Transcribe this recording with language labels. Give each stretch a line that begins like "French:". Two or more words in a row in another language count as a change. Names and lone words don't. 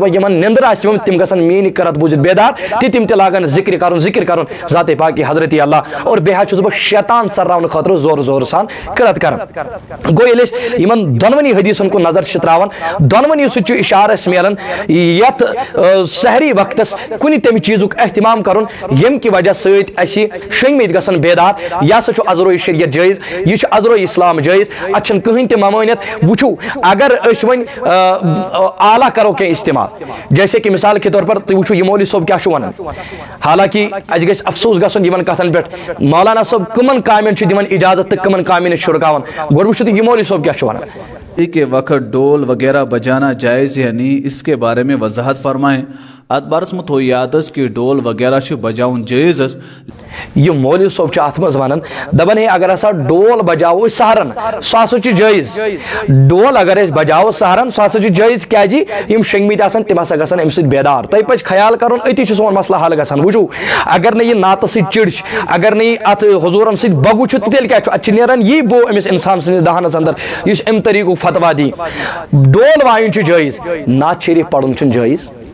Kashmiri: دپان یِمن نِندٕر آسہِ یِوان تِم گژھن میٲنۍ قرت بوٗزِتھ بیدار تِم تہِ لاگن ذکر کرُن ذاتِ پاکہِ حضرت اللہ اور بیٚیہِ حظ چھُس بہٕ شیطان ژٔلراونہٕ خٲطرٕ زورٕ زورٕ سان قرت کران گوٚو ییٚلہِ أسۍ یِمن دۄنوٕنی حدیٖثن کُن نظر چھِ تراوان دۄنوٕنی سۭتۍ چھُ اِشارٕ اَسہِ مِلان یتھ سحری وقتس کُنہِ تمہِ چیٖزُک احتمام کرُن ییٚمہِ کہِ وجہ سۭتۍ اَسہِ شٔنگمٕتۍ گژھن بیدار یہِ ہسا چھُ عذرو شریعت جٲیز یہِ چھُ عذرو اسلام جٲیز اتھ چھنہٕ کٕہٕنۍ تہِ ممٲنیت وٕچھو اگر أسۍ وۄنۍ اعلیٰ کرو کینٛہہ استعمال
Urdu: جیسے کہ مثال کے طور پر
Kashmiri: تُہۍ وٕچھِو یہِ مولوی صٲب کیٛاہ چھُ ونان حالانکہ اَسہِ گژھِ افسوٗس گژھُن یِمن کتھن پٮ۪ٹھ مولانا صٲب کٕمن کامٮ۪ن چھُ دِوان اِجازت تہٕ کٕمن کامٮ۪ن چھِ چھُڑکاوان گۄڈٕ وٕچھِو تُہۍ یہِ مولوی صٲب کیٛاہ چھُ ونان
Urdu: کے وقت ڈول وغیرہ بجانا جائز یا نہیں اس کے بارے میں وضاحت فرمائیں
Kashmiri: ات برس مت تھو یادس کہ ڈول وغیرہ بجاؤن جائز یہ مولوی صوب ات مز ونان دپان ہے اگر ہسا ڈول بجاو سہرن سہ ہسا جائز ڈول اگر بجاو سہرن سہ ہسا جائز کیا جی یم شنگمت آسان تم ہسا گژھن امہ سۭتۍ بیدار تۄہہِ پزِ خیال کرُن أتی چھُ سون مسلہٕ حل گژھان وٕچھو اگر نہٕ یہِ نعتہٕ سۭتۍ چِڑ چھِ اگر نہٕ یہِ اتھ حضوٗرن سۭتۍ بگُو چھُ تیٚلہِ کیٛاہ چھُ اتھ چھِ نیران یی بو أمِس اِنسان سٕنٛدِس دہنس اندر یُس امہِ طریٖقُک فتوا دی ڈول وایُن چھُ جٲیز نعت شریٖف پرُن چھُنہٕ جٲیز